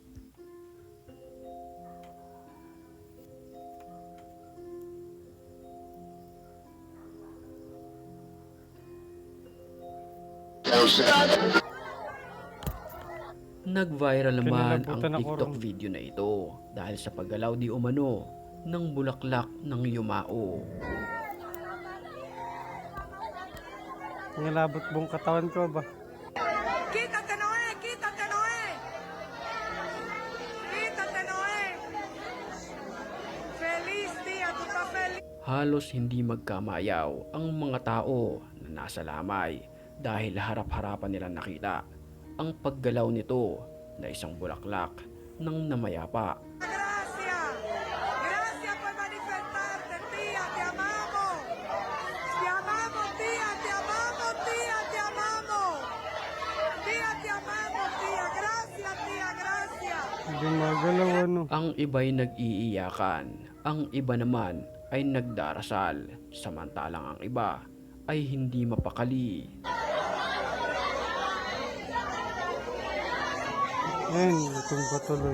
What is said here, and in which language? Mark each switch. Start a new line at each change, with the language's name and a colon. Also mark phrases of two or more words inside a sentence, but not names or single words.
Filipino: Nag-viral naman ang Kinalabutan ako TikTok ron. video na ito dahil sa paggalaw di umano ng bulaklak ng yumao. Nilabot buong katawan ko ba?
Spanish: Quítate, Noé, quítate, Noé. Quítate, Noé. Feliz día, tú estás feliz.
Filipino: Halos hindi magkamayaw ang mga tao na nasa lamay dahil harap-harapan nila nakita ang paggalaw nito na isang bulaklak ng namayapa.
Spanish: Gracias. Gracias por manifestarte, tía, te amamos. Te amamos, tía, te amamos, tía, te amamos. Tía, te amamos, tía. Gracias, tía, gracias.
Filipino: Hindi magalaw ano. Ang iba'y nag-iiyakan, ang iba naman ay nagdarasal, samantalang ang iba ay hindi mapakali. Ayun, itong patuloy.